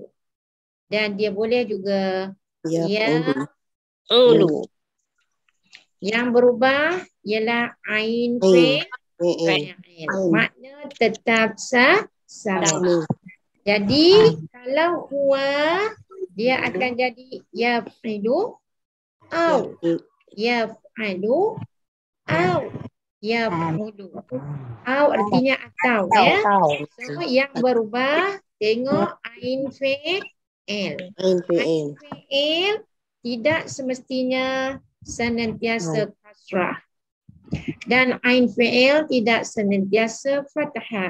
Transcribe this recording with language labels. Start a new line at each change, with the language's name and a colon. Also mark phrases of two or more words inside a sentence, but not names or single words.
Malay: Dan dia boleh juga yaf'ulu. Yang berubah ialah
Arabic: عين فعل.
Malay: Makna tetap sama. Jadi kalau huwa dia akan jadi
Arabic: يفعل أو يفعل أو يفعل.
Malay: Au artinya atau, ya. So yang berubah, tengok
Arabic: عين فعل. عين فعل
Malay: tidak semestinya senantiasa kasrah. Dan
Arabic: عين فعل
Malay: tidak senantiasa fathah.